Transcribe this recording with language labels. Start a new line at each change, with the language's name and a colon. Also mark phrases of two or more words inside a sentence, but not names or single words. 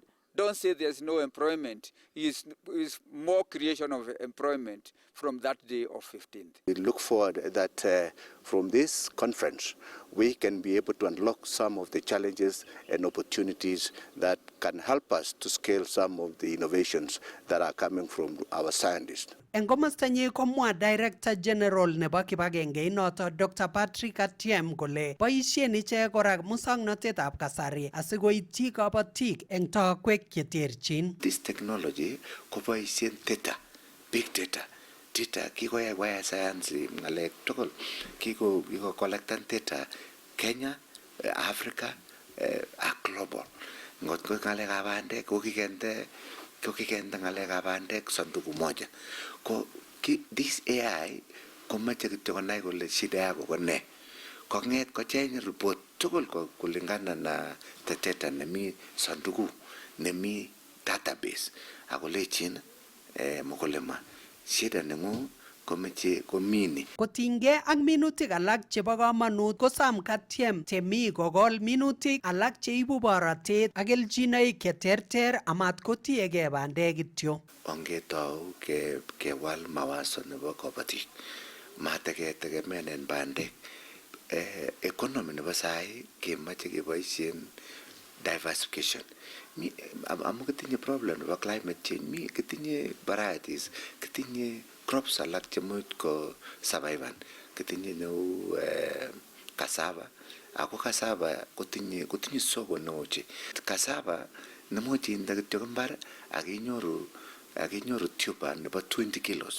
English: Don't say there's no employment. It's more creation of employment from that day of 15th. We look forward that from this conference, we can be able to unlock some of the challenges and opportunities that can help us to scale some of the innovations that are coming from our scientists.
Kalenjin: En komostanyi komwa Director General nebo kibagenge noto Dr. Patrick Atiem kole boisien ichek kora musoknotetab kasari asikoityi kabatik eng tokwek cheterchin.
English: This technology koboisien data, big data.
Kalenjin: Data kikoyai science ngalek tugul kiko collectan data Kenya, Africa, ak global. Ngot ko ngalekab bandek ko kikende ngalekab bandek
Swahili: sanduku moja.
Kalenjin: Ko
English: this AI
Kalenjin: komache kityo konai kole shida yako ko ne. Konget kocheng report tugul
Swahili: kulingana na
Kalenjin: data nemi sanduku nemi database akolechin mkulima shida nengu komeche komini. Kotinygei ak minutik alak chebo kamanut kosam Katiem temik kokol minutik alak cheibu borotet ak kelchinoik cheterter amat kotiegei bandek kityo. Ongetou kewal mawazo nebo kabatik mateketegemenen bandek. Economy nebo sai kemoche keboisien diversification. Amu kitinye problem nebo
English: climate change,
Kalenjin: kitinye varieties, kitinye crops alak chemuch ko survive, kitinye neu cassava, ako cassava kotinye soko neo che. Cassava nemuch inde kityo mbar ak inyoru tuber nebo 20 kilos.